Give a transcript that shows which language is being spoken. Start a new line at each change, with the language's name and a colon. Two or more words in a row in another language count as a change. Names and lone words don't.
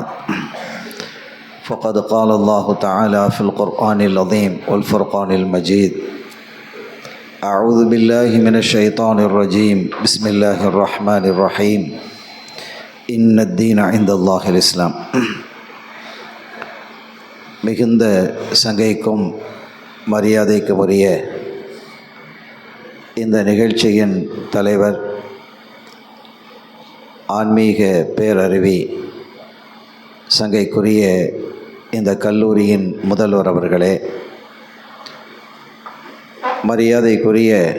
Arabic: فقد قال الله تعالى في القرآن العظيم والفرقان المجيد: أعوذ بالله من الشيطان الرجيم، بسم الله الرحمن الرحيم، إن الدين عند الله الإسلام.
Tamil: மிகுந்த சங்கைக்கும் மரியாதைக்கும் உரிய இந்த நிகழ்ச்சியின் தலைவர், ஆன்மீக பேரறிவி, சங்கைக்குரிய இந்த கல்லூரியின் முதல்வர் அவர்களே, மரியாதைக்குரிய